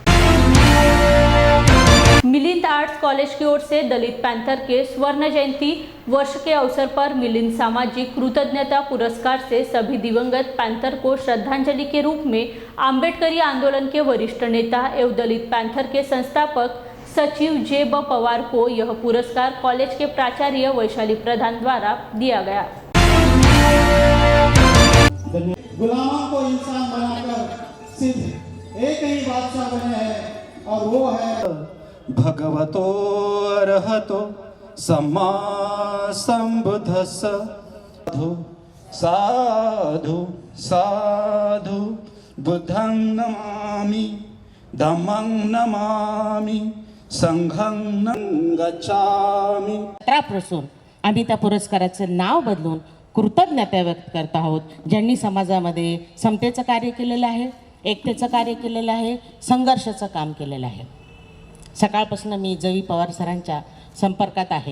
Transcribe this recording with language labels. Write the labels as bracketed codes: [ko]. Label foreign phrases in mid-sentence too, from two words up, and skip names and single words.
[hi] मिलिंद आर्ट्स कॉलेज की ओर से दलित पैंथर के स्वर्ण जयंती वर्ष के अवसर पर मिलिंद सामाजिक कृतज्ञता पुरस्कार से सभी दिवंगत पैंथर को श्रद्धांजलि के रूप में आंबेडकरी आंदोलन के वरिष्ठ नेता एवं दलित पैंथर के संस्थापक सचिव जे.ब. पवार को यह पुरस्कार कॉलेज के प्राचार्य वैशाली प्रधान द्वारा दिया गया। गुलामों को इंसान बनाकर सिर्फ एक ही बादशाह बने हैं, और वो है [pi] भगवतो अरहतो सम्मा संबुद्धस्स। साधु साधु बुद्धं नमामि, धम्मं नमामि, संघं गच्छामि। [mr] पासून आम्ही त्या पुरस्काराचं नाव बदलून कृतज्ञता व्यक्त करत आहोत, ज्यांनी समाजामध्ये समतेचं कार्य केलेलं आहे, एकतेचं कार्य केलेलं आहे, संघर्षाचं काम केलेलं आहे। सकाळपासून मी जवी पवार सरांच्या संपर्कात आहे।